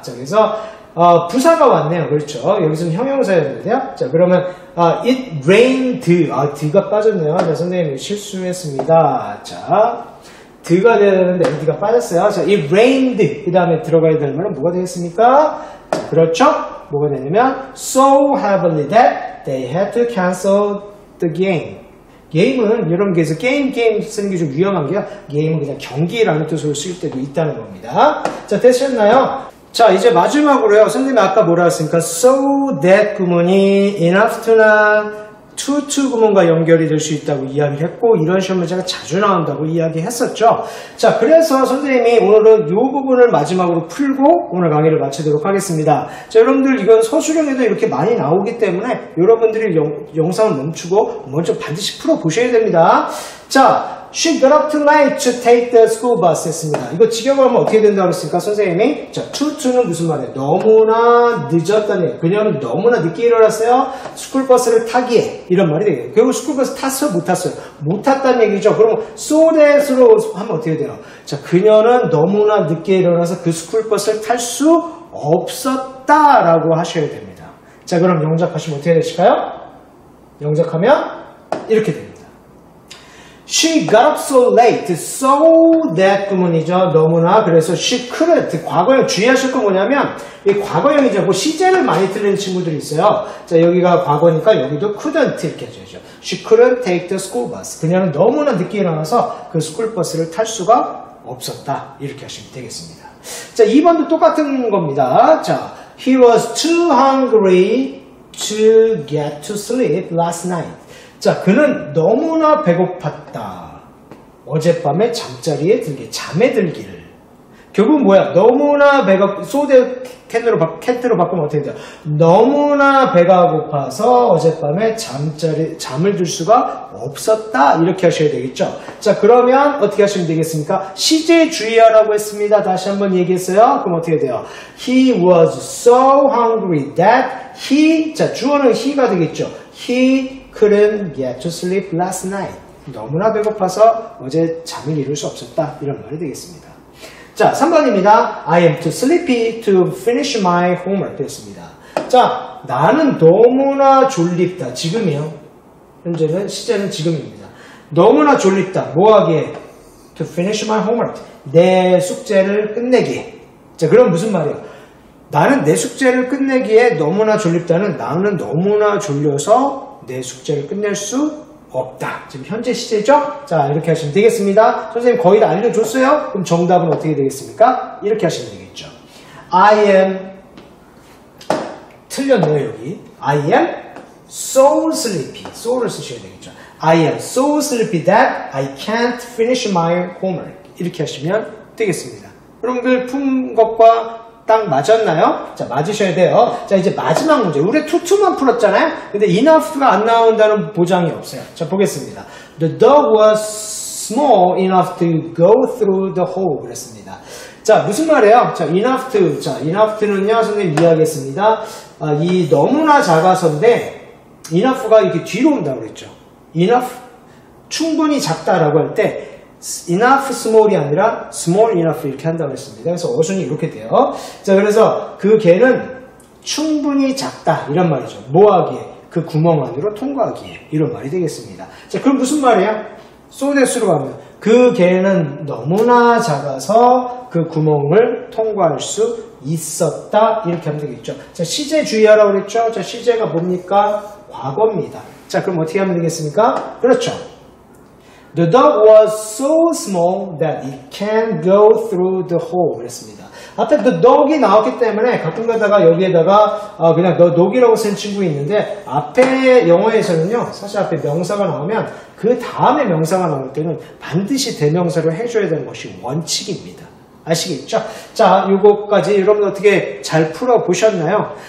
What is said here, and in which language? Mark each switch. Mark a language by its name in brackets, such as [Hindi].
[Korean] 자, 그래서 부사가 왔네요. 그렇죠. 여기서는 형용사였는데요. 자, 그러면 [English] it rained. [Korean] 드가 빠졌네요. 자, 선생님이 실수했습니다. 자, 드가 돼야 되는데 nd가 빠졌어요. 자, [English] it rained. [Korean] 그 다음에 들어가야 될 말은 뭐가 되겠습니까? 자, 그렇죠. 뭐가 되냐면 [English] so heavily that they had to cancel the game. [Korean] 게임은 이런 게서 게임 쓰는 게 좀 위험한 게요. 게임은 그냥 경기라는 뜻으로 쓸 때도 있다는 겁니다. 자, 되셨나요? 자, 이제 마지막으로요. 선생님이 아까 뭐라 했습니까? So that 구문이 enough to나 to 구문과 연결이 될 수 있다고 이야기를 했고, 이런 시험 문제가 자주 나온다고 이야기했었죠. 자, 그래서 선생님이 오늘은 이 부분을 마지막으로 풀고 오늘 강의를 마치도록 하겠습니다. 자, 여러분들 이건 서술형에도 이렇게 많이 나오기 때문에 여러분들이 영상을 멈추고 먼저 반드시 풀어보셔야 됩니다. [English] 자, she got up too late to take the school bus [Korean] 했습니다. 이거 직역을 하면 어떻게 된다고 했습니까? 선생님이 자, to는 무슨 말이에요? 너무나 늦었다는 얘기예요. 그녀는 너무나 늦게 일어났어요. 스쿨버스를 타기에 이런 말이 되겠네요. 결국 스쿨버스 탔어요? 못 탔어요? 못 탔다는 얘기죠. 그러면 so that으로 하면 어떻게 돼요? 자, 그녀는 너무나 늦게 일어나서 그 스쿨버스를 탈 수 없었다라고 하셔야 됩니다. 자, 그럼 영작하시면 어떻게 되실까요? 영작하면 이렇게 됩니다. [English] She got up so late, so that [Korean] 구문이죠. 너무나. 그래서 [English] she couldn't. [Korean] 과거형 주의하실 건 뭐냐면 이 과거형이죠. 뭐 시제를 많이 틀리는 친구들이 있어요. 자, 여기가 과거니까 여기도 couldn't 이렇게 해줘야죠. [English] She couldn't take the school bus. [Korean] 그녀는 너무나 늦게 일어나서 그 스쿨버스를 탈 수가 없었다. 이렇게 하시면 되겠습니다. 자, 2번도 똑같은 겁니다. [English] 자, he was too hungry to get to sleep last night. [Korean] 자, 그는 너무나 배고팠다. 어젯밤에 잠자리에 들게, 잠에 들기를. 결국은 뭐야? 너무나 배가, 소대 캔으로 바꾸면 어떻게 돼요? 너무나 배가 고파서 어젯밤에 잠을 들 수가 없었다. 이렇게 하셔야 되겠죠? 자, 그러면 어떻게 하시면 되겠습니까? 시제에 주의하라고 했습니다. 다시 한번 얘기했어요. 그럼 어떻게 돼요? [English] He was so hungry that he, 자, [Korean] 주어는 he가 되겠죠? [English] He couldn't get to sleep last night. [Korean] 너무나 배고파서 어제 잠을 이룰 수 없었다. 이런 말이 되겠습니다. 자, 3번입니다. [English] I am too sleepy to finish my homework [Korean] 되었습니다. 자, 나는 너무나 졸립다. 지금이요. 현재는 시제는 지금입니다. 너무나 졸립다. 뭐 하기에? [English] To finish my homework. [Korean] 내 숙제를 끝내기에. 자, 그럼 무슨 말이에요? 나는 내 숙제를 끝내기에 너무나 졸립다는 나는 너무나 졸려서 내 숙제를 끝낼 수 없다. 지금 현재 시제죠? 자, 이렇게 하시면 되겠습니다. 선생님 거의 다 알려줬어요? 그럼 정답은 어떻게 되겠습니까? 이렇게 하시면 되겠죠. [English] I am, [Korean] 틀렸네요, 여기. [English] I am so sleepy. so를 [Korean] 쓰셔야 되겠죠. [English] I am so sleepy that I can't finish my homework. [Korean] 이렇게 하시면 되겠습니다. 여러분들 푼 것과 딱 맞았나요? 자, 맞으셔야 돼요. 자, 이제 마지막 문제. 우리 투투만 풀었잖아요? 근데 enough가 안 나온다는 보장이 없어요. 자, 보겠습니다. [English] The dog was small enough to go through the hole. [Korean] 그랬습니다. 자, 무슨 말이에요? 자, enough. 자, enough는요, 선생님 이해하겠습니다. 이 너무나 작아서인데, enough가 이렇게 뒤로 온다고 그랬죠. enough, 충분히 작다라고 할 때, enough small이 아니라 small enough 이렇게 한다고 했습니다. 그래서 어순이 이렇게 돼요. 자, 그래서 그 개는 충분히 작다 이런 말이죠. 뭐 하기에? 그 구멍 안으로 통과하기에 이런 말이 되겠습니다. 자, 그럼 무슨 말이에요? so that으로 가면 그 개는 너무나 작아서 그 구멍을 통과할 수 있었다 이렇게 하면 되겠죠. 자, 시제 주의하라고 그랬죠. 자, 시제가 뭡니까? 과거입니다. 자, 그럼 어떻게 하면 되겠습니까? 그렇죠. [English] The dog was so small that it can't go through the hole. [Korean] 그랬습니다. 앞에 the dog이 나왔기 때문에 가끔 가다가 여기에다가 그냥 the dog이라고 쓴 친구 있는데 앞에 영어에서는요. 사실 앞에 명사가 나오면 그 다음에 명사가 나올 때는 반드시 대명사로 해줘야 되는 것이 원칙입니다. 아시겠죠? 자, 요거까지 여러분 어떻게 잘 풀어보셨나요?